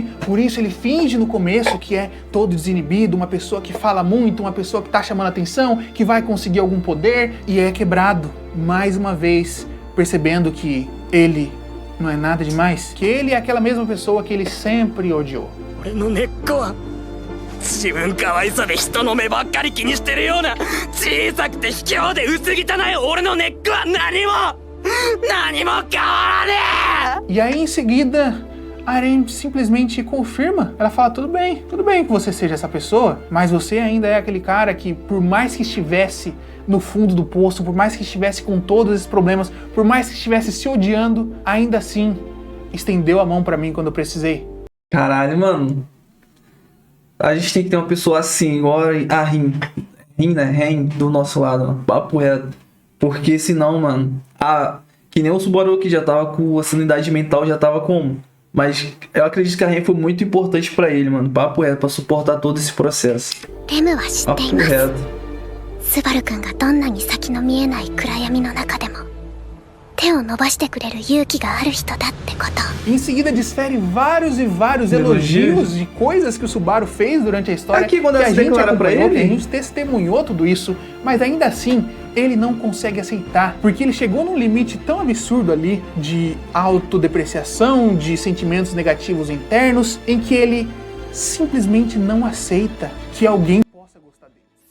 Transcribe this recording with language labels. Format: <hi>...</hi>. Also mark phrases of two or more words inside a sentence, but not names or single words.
<pt>Por isso ele finge no começo que é todo desinibido, uma pessoa que fala muito, uma pessoa que tá chamando atenção, que vai conseguir algum poder, e é quebrado mais uma vez, percebendo que ele não é nada demais, que ele é aquela mesma pessoa que ele sempre odiou.</pt> <ja>自分可愛さで人の目ばっかり気にしてるような小さくて卑怯で薄汚い俺の根っこは何も変わらねえ!</ja> <pt>E aí em seguida a Aren simplesmente confirma. Ela fala, tudo bem que você seja essa pessoa, mas você ainda é aquele cara que, por mais que estivesse no fundo do poço, por mais que estivesse com todos esses problemas, por mais que estivesse se odiando, ainda assim estendeu a mão pra mim quando eu precisei. Caralho, mano. A gente tem que ter uma pessoa assim, igual a Rin, né? Ren do nosso lado, mano. Papo reto. Porque senão, mano, que nem o Subaru que já tava com a sanidade mental, já tava como? Mas eu acredito que a Ren foi muito importante pra ele, mano. Papo reto, pra suportar todo esse processo. Papo reto.</pt> <ja>スバル君がどんなに先の見えない暗闇の中でも手を伸ばしてくれる勇気がある人だってこと。</ja> <pt>Em seguida desfere vários e vários elogios de coisas que o Subaru fez durante a história. Aqui, quando que ela a se gente declara pra acompanhou, ele? que a gente testemunhou tudo isso, mas ainda assim ele não consegue aceitar, porque ele chegou num limite tão absurdo ali de autodepreciação, de sentimentos negativos internos, em que ele simplesmente não aceita que alguém possa gostar dele.</pt>